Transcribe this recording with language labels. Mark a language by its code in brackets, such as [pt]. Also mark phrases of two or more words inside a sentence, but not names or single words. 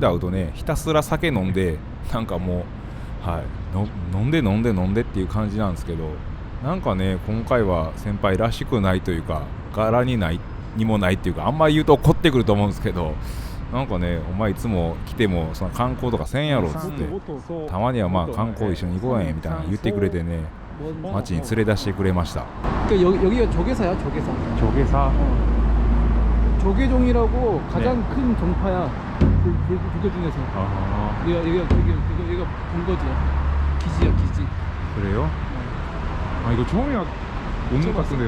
[ja] 会うとね、ひたすら酒飲んで、なんかもう、飲んでっていう感じなんですけど、なんかね、今回は先輩らしくないというか、柄にもないっていうか、あんまり言うと怒ってくると思うんですけど、なんかね、お前いつも来てもその観光とかせんやろっつって、たまには観光一緒に行こうやみたいな言ってくれてね、街に連れ出してくれました。 [ko] 여기가 조개사야, 조개사. 조개사. 조개종이라고 가장 큰 종파야. 불교 중에서. 여기가 본거지야. 기지야, 기지. 그래요? 이거 처음이야 온 것 같은데요.